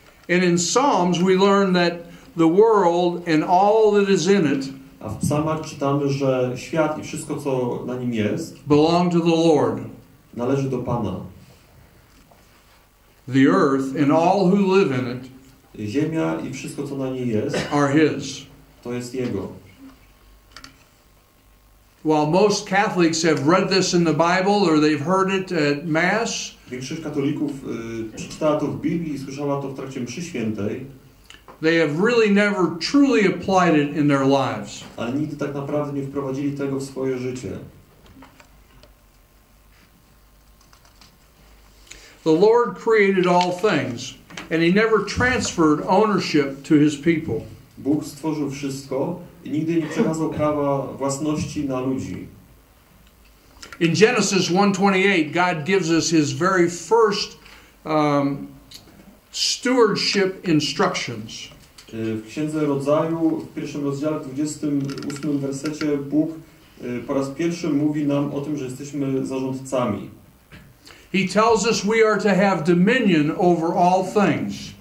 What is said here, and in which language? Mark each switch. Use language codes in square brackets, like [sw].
[en] And in Psalms we learn that the world and all that is in it, [pl] a w psalmach czytamy, że świat i wszystko, co na nim jest, [en] belong to the Lord. [pl] Należy do Pana. [en] The earth and all who live in it, [pl] ziemia i wszystko, co na niej jest, [en] are His. [pl] To jest Jego. [en] While most Catholics have read this in the Bible or they've heard it at Mass, [pl] większość katolików przeczytała to w Biblii i słyszała to w trakcie mszy świętej. [en] They have really never truly applied it in their lives. [pl] Ale nigdy tak naprawdę nie wprowadzili tego w swoje życie. [en] The Lord created all things, and He never transferred ownership to His people. [pl] Bóg stworzył wszystko i nigdy nie przekazał prawa własności na ludzi. [en] In Genesis 1:28, God gives us His very first stewardship instructions. [pl] W Księdze Rodzaju, w pierwszym rozdziale, w 28 wersecie, Bóg po raz pierwszy mówi nam o tym, że jesteśmy zarządcami. [en] He tells us we are to have dominion over all things.